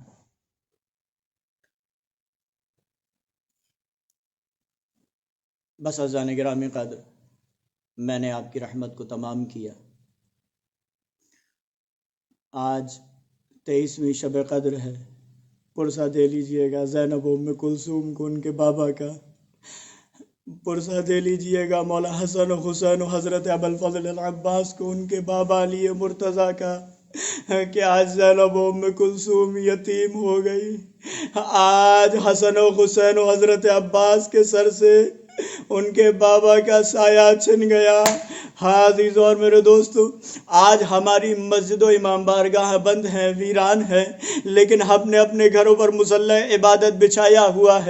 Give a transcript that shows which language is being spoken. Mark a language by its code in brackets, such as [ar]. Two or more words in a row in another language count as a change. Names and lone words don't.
[ur] بس [fa] عزیزان گرامی قدر، [ur] میں نے آپ کی رحمت کو تمام کیا. آج 23ویں شب قدر ہے. پرسہ دے لیجئے گا زینب ام کلثوم کو ان کے بابا کا، پرسہ دے لیجئے گا مولا حسن و حسین و حضرت ابوالفضل العباس کو ان کے بابا علی مرتضیٰ کا، کہ آج زینب ام کلثوم یتیم ہو گئی. آج حسن و حسین و حضرت عباس کے سر سے ان کے بابا کا سایہ چھن گیا. ہاں عزیزوں اور میرے دوستو، آج ہماری مسجد و امام بارگاہ بند ہیں، ویران ہے، لیکن ہم نے اپنے گھروں پر مصلی عبادت بچھایا ہوا ہے.